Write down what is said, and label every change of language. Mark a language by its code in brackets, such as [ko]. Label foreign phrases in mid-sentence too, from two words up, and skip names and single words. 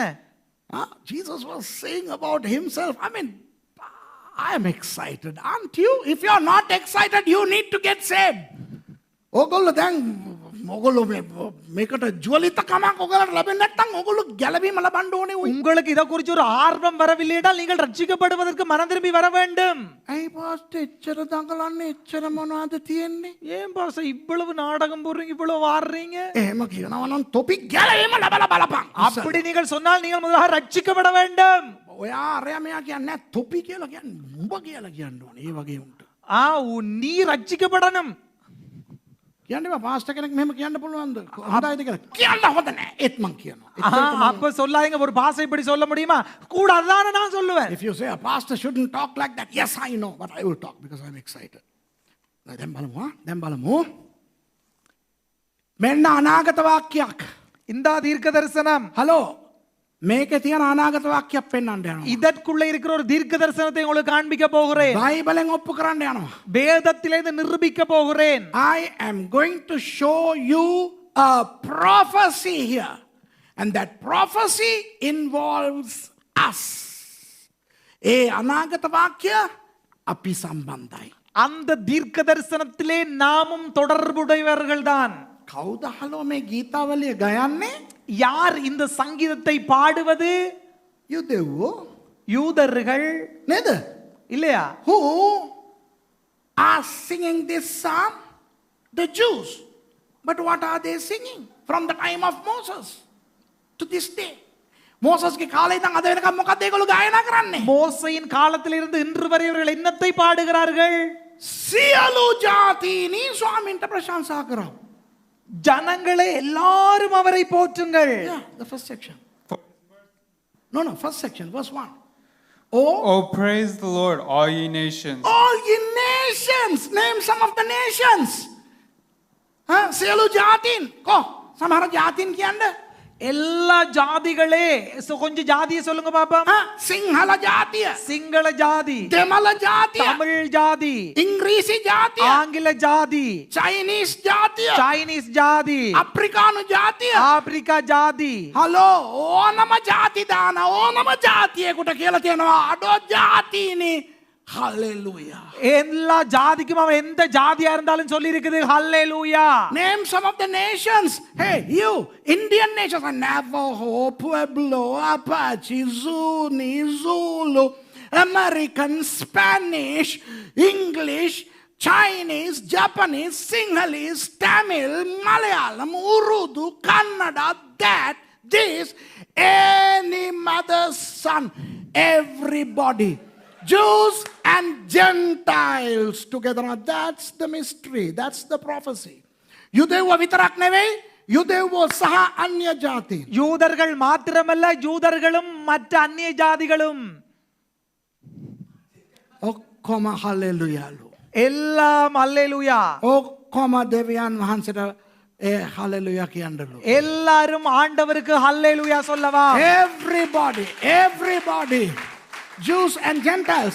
[en] Jesus was saying about himself. I mean, I am excited. Aren't you? If you are not excited, you need to get saved. [si] ඕගොල්ලෝ දැන් ඕගොල්ලෝ මේකට ජුවලිතකමක් ඔයගොල්ලන්ට ලැබෙන්නේ නැත්නම් ඕගොල්ලෝ ගැලවීම ලබන්න ඕනේ. [ta] உங்களுக்கு இத குறித்து ஒரு ஆர்வம் வரவில்லை என்றால் நீங்கள் ரட்சிக்கப்படுவதற்கு மனம் திரும்பி வர வேண்டும். [si] ඇයි පාස්ටර් එච්චර දඟලන්නේ? එච්චර මොනවද තියෙන්නේ? [ta] ஏன் பாஸ்டர் இவ்வளவு நாடகம் போடுறீங்க, இவ்வளவு வாடுறீங்க? [si] එහෙම කියනවා නම් තොපි ගැලවීම ලබලා බලපන්. [ta] அப்படி நீங்கள் சொன்னால் நீங்கள் முதலாக ரட்சிக்கப்பட வேண்டும். [si] ඔයා අරයා මෙයා කියන්නේ තොපි කියලා කියන්නේ උඹ කියලා කියන්න ඕනේ. ඒ වගේ උන්ට. [ta] நீ ரட்சிக்கப்படணும். [si] කියන්නේ පාස්ටර් කෙනෙක් මෙහෙම කියන්න පුළුවන්ද? හොඳයිද කියලා. කියන්න හොඳ නැහැ. ඒත් මං කියනවා. [ta] அப்ப சொல்லாதீங்க. ஒரு பாசை இப்படி சொல்ல முடியுமா? கூடாதுதானே நான் சொல்லுவேன். [en] If you say a pastor shouldn't talk like that, yes I know, but I will talk because I'm excited. [si] දැන් බලමු. මෙන්න අනාගත වාක්‍යයක්. [ta] இந்த தீர்க்க தரிசனம். [si] හලෝ. මේකේ තියෙන අනාගත වාක්‍යයක් පෙන්වන්න යනවා. [ta] இதற்குள்ள இருக்கிற ஒரு தீர்க்க தரிசனத்தை உங்களுக்கு காண்பிக்க போகிறேன். [si] බයිබලෙන් ඔප්පු කරන්න යනවා. [ta] வேதத்திலிருந்து நிரூபிக்க போகிறேன். [en] I am going to show you a prophecy here. And that prophecy involves us. [si] ඒ අනාගත වාක්‍ය අපි සම්බන්ධයි. [ta] அந்த தீர்க்க தரிசனத்திலே நாமும் தொடர்புடையவர்கள்தான். [si] කවුද හලෝ මේ ගීතාවලිය ගයන්නේ? [ta] யார் இந்த சங்கீதத்தை பாடுவது? [si] යුදෙව්වෝ [ta] யூதர்கள் [si] නේද? [ta] இல்லையா? [en] Who are singing this psalm? The Jews. But what are they singing? From the time of Moses to this day. [si] மோசஸ்ගේ කාලේ ඉඳන් අද වෙනකම් මොකක්ද ඒගොල්ලෝ ගායනා කරන්නේ? [ta] மோசையின் காலத்திலிருந்து இன்று வரை அவர்கள் என்னத்தை பாடுகிறார்கள்? [si] සියලු ජාතීනි ස්වාමීන්ට ප්‍රශංසා කරා. [ta] ஜனங்களே எல்லாரும் அவரை போற்றுங்கள். [en] Yeah, the first section. No, first section, verse 1. Oh, praise the Lord, all ye nations. All ye nations. Name some of the nations. [si] සියලු ජාතීන්. සමහර ජාතීන් කියන්නේ [ta] எல்லா ஜாதிகளே. கொஞ்சம் ஜாதியை சொல்லுங்க பாப்பா. [si] සිංහල ජාතිය, [ta] சிங்கள ஜாதி, [si] දෙමළ ජාතිය, [ta] தமிழ் ஜாதி, [si] ඉංග්‍රීසි ජාතිය, [ta] ஆங்கில ஜாதி, [si] චයිනීස් ජාතිය, [ta] சைனீஸ் ஜாதி, [si] අප්‍රිකානු ජාතිය. [ta] ஆப்பிரிக்கா ஜாதி. [si] හලෝ ඕනම ජාති දාන ඕනම ජාතියෙකුට කියලා තියෙනවා අඩෝ ජාතීනි. Hallelujah. [ta] எல்லா ஜாதிக்கும் அவன் எந்த ஜாதியா இருந்தாலும் சொல்லி இருக்குது ஹல்லேலூயா. [en] Name some of the nations. Hey, you Indian nations, Navajo, Pueblo, Apache, Zuni, Zulu, American, Spanish, English, Chinese, Japanese, Sinhalese, Tamil, Malayalam, Urdu, Kannada, that, this, any mother's son, everybody. Jews and Gentiles together. Now that's the mystery. That's the prophecy. [si] යුදෙව්ව විතරක් නෙවෙයි, යුදෙව්ව සහ අන්‍ය ජාතීන්. [ta] யூதர்கள் மாத்திரமல்ல, யூதர்களும் மற்ற அந்நிய ஜாதிகளும். [si] ඔක්කොම හලෙලුයාලු. [ta] எல்லாம் அல்லேலூயா. [si] ඔක්කොම දෙවියන් වහන්සේට ඒ හලෙලුයා කියන්නලු. [ta] எல்லாரும் ஆண்டவருக்கு ஹல்லேலூயா சொல்லவா. [en] Everybody, Jews and Gentiles.